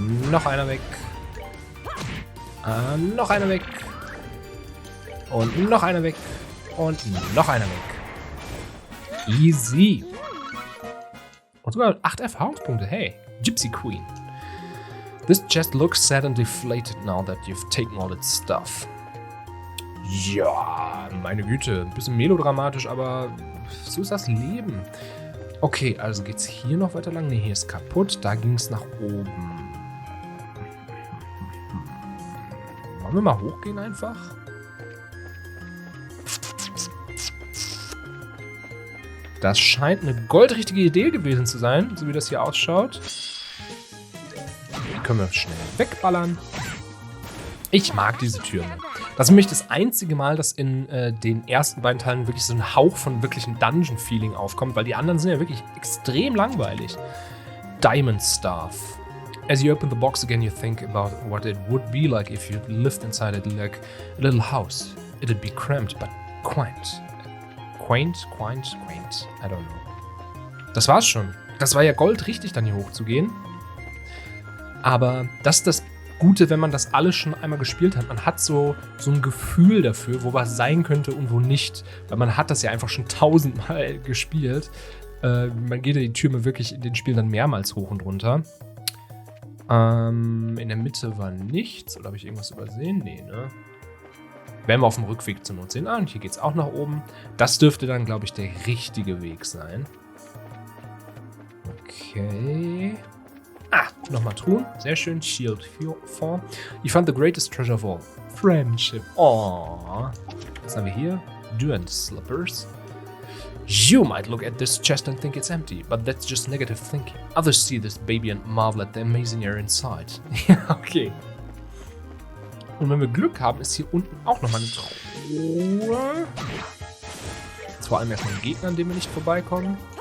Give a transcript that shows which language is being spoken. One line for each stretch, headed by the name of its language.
German: Noch einer weg. Noch einer weg. Und noch einer weg. Und noch einer weg. Easy. Und sogar 8 Erfahrungspunkte.
English: Hey, Gypsy Queen. This chest looks sad and deflated now that you've taken all its stuff.
German: Ja, meine Güte. Ein bisschen melodramatisch, aber so ist das Leben. Okay, also geht's hier noch weiter lang? Ne, hier ist kaputt. Da ging es nach oben. Wollen wir mal hochgehen einfach? Das scheint eine goldrichtige Idee gewesen zu sein, so wie das hier ausschaut. Die können wir schnell wegballern. Ich mag diese Türme. Das ist nämlich das einzige Mal, dass in den ersten beiden Teilen wirklich so ein Hauch von wirklichem Dungeon-Feeling aufkommt, weil die anderen sind ja wirklich extrem langweilig.
English: Diamond Staff. As you open the box again, you think about what it would be like if you lived inside it like a little house. It'd be cramped, but quaint. Quaint? I don't know.
German: Das war's schon. Das war ja goldrichtig, dann hier hochzugehen. Aber das ist das Gute, wenn man das alles schon einmal gespielt hat. Man hat so ein Gefühl dafür, wo was sein könnte und wo nicht. Weil man hat das ja einfach schon 1000-mal gespielt. Man geht ja die Türme wirklich in den Spielen dann mehrmals hoch und runter. In der Mitte war nichts. Oder habe ich irgendwas übersehen? Nee, ne? Werden wir auf dem Rückweg zur Not sehen. Ah, und hier geht es auch nach oben. Das dürfte dann, glaube ich, der richtige Weg sein. Okay. Ah, nochmal Truhen. Sehr schön. Shield 4.
English: You found the greatest treasure of all.
German: Friendship. Oh. Was haben wir hier?
English: Do and slippers. You might look at this chest and think it's empty, but that's just negative thinking. Others see this baby and marvel at the amazing air inside.
German: Ja, okay. Und wenn wir Glück haben, ist hier unten auch nochmal eine Truhe. Jetzt vor allem erstmal ein Gegner, an dem wir nicht vorbeikommen.